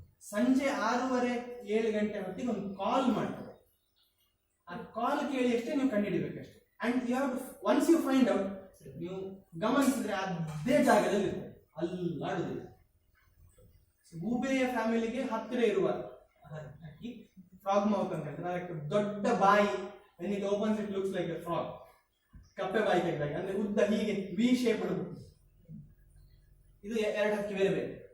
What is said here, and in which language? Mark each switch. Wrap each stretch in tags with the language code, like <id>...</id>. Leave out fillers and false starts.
<kn>ಸಂಜೆ 6:30-7 ಗಂಟೆ ಹೊತ್ತಿಗೆ ಒಂದು ಕಾಲ್ ಮಾಡ್ತಾರೆ. ಆ ಕಾಲ್ ಕೇಳಿ ಅಷ್ಟೇ ನೀವು ಕಂಡುಹಿಡಿಬೇಕಷ್ಟೇ.</kn> <en>and you have once you find out,</en> <kn>ನೀವು ಗಮನಿಸಿದ್ರೆ ಅದೇ ಜಾಗದಲ್ಲಿ ಇರ್ತದೆ, ಅಲ್ಲಾಡುದಿಲ್ಲ. ಗೂಬೆಯ ಫ್ಯಾಮಿಲಿಗೆ ಹತ್ತಿರ ಇರುವ ಹಕ್ಕಿ ಫ್ರಾಗ್ ಮೌತ್ ಅಂತ ಹೇಳ್ತಾರೆ. ಅದಕ್ಕೆ ದೊಡ್ಡ ಬಾಯಿ,</kn> <en>when it opens it looks like a frog.</en> <kn>ಕಪ್ಪೆ ಬಾಯಿ ತೆಗೆದಾಗ ಅಂದ್ರೆ ಉದ್ದ ಹೀಗೆ ವಿ ಶೇಪ್ ಇಡಬೇಕು. ಇದು 2 ಹಕ್ಕಿ ಬೇರೆ ಬೇರೆ.</kn>